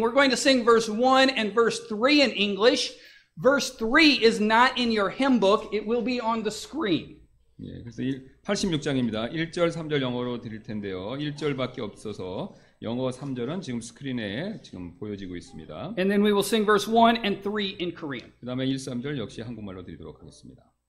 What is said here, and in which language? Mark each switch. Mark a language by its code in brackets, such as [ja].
[en] We're going to sing verse 1 and verse 3 in English. Verse 3 is not in your hymn book. It will be on the screen. [ko] 예, 그래서 86장입니다. 1절, 3절 영어로 드릴 텐데요. 1절밖에 없어서 영어 3절은 지금 스크린에 지금 보여지고 있습니다. [en] And then we will sing verse 1 and 3 in Korean. [ko] 그 다음에 1, 3절 역시 한국말로 드리도록 하겠습니다.